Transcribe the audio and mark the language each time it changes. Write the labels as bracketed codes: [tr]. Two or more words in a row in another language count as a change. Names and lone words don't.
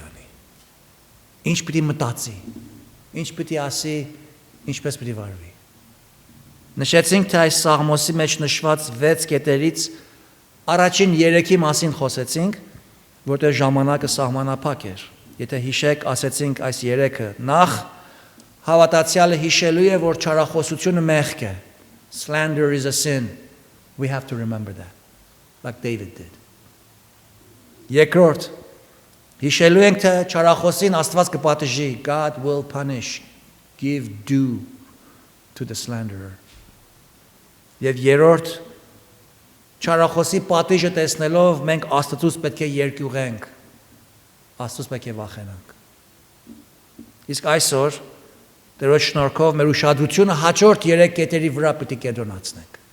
[hy] անի, ինչ պիտի մտածի, ինչ պիտի ասի, ինչպես պիտի վարվի։ Նշեցինք, թե այս սաղմոսի մեջ նշված 6 կետերից առաջին 3-ի մասին խոսեցինք, որտեղ ժամանակը սահմանափակ էր։ Եթե հիշեք, ասեցինք այս 3-ը։ Նախ հավատացյալը հիշելու է, որ չարախոսությունը մեղք է։ [en] Slander is a sin. We have to remember that, like David did. [hy] Երկրորդ, հիշելու ենք, թե չարախոսին Աստված կպատժի. [en] God will punish, give due to the slanderer. [hy] Եվ երրորդ, չարախոսի պատիժը տեսնելով մենք Աստծուց պետք է երկյուղենք, Աստծուց պետք է վախենանք։ Իսկ այսօր Տերոջ շնորհքով մեր ուշադրությունը հաջորդ 3 կետերի վրա պետք է կենտրոնացնենք։